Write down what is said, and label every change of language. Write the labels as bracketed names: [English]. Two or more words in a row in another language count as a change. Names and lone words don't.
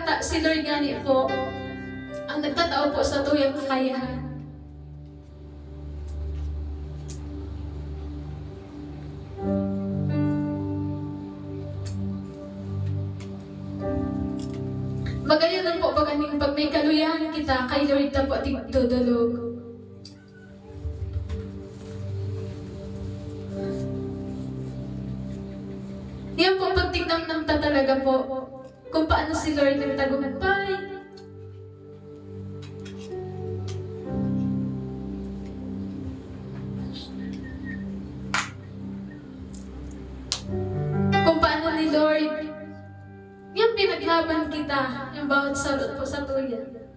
[Bikol] Si Lord gani po, ang nagtatao po sa tuyang kakayahan. Magayon lang po pag may kaluyahan kita, kay Lord na po tigdudulog. Yan po, pagtignam-nam ta talaga po kung paano si Lord nagtagumpay. Kung paano ni Lord, yan pinaglaban kita, yung bawat salot po sa tuyan.